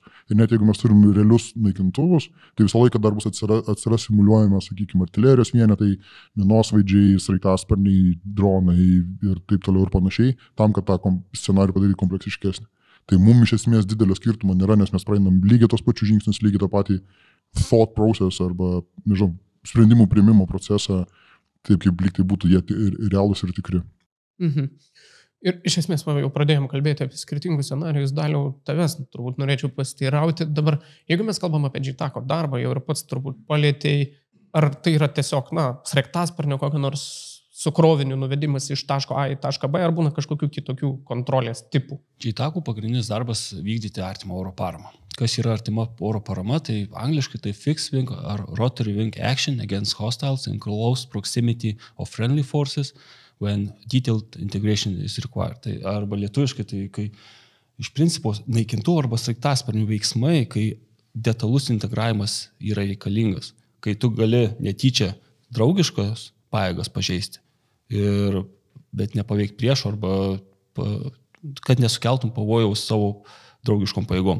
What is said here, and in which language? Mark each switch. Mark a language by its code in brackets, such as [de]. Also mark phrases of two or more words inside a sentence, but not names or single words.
[lt] Ir net jeigu mes turim realius naikintuvus, tai visą laiką dar bus atsiras simuliuojama, sakykime, artilerijos vienetai, minosvaidžiai, sraigtasparniai, dronai ir taip toliau ir panašiai, tam, kad tą scenarių padaryti kompleksiškesnį. Tai mums iš esmės didelio skirtumo nėra, nes mes praeinam lygiai tos pačius žingsnius, lygiai tą patį [en] thought process [lt] arba, nežinau, sprendimų priimimo procesą, taip kaip lyg tai būtų jie realūs ir tikri. Ir iš esmės jau pradėjom kalbėti apie skirtingus scenarijus, Daliau, tavęs turbūt norėčiau pasiteirauti. Dabar, jeigu mes kalbam apie JTACo darbą, jau ir pats turbūt palėtėjai, ar tai yra tiesiog, sraigtasparnio kokio nors su kroviniu nuvedimas iš taško A į tašką B, ar būna kažkokių kitokių kontrolės tipų? JTACų pagrindinis darbas vykdyti artimą oro paramą. Kas yra artima oro parama, tai angliškai tai [en] fixed wing [lt] ar [en] rotary wing action against hostiles in close proximity of friendly forces when detailed integration is required. [lt] Tai arba lietuviškai, tai kai iš principo naikintuvų arba sraigtasparnių veiksmai, kai detalus integravimas yra reikalingas, kai tu gali netyčia draugiškos pajėgas pažeisti, bet nepaveikti priešo arba kad nesukeltum pavojaus savo draugiškom pajėgom.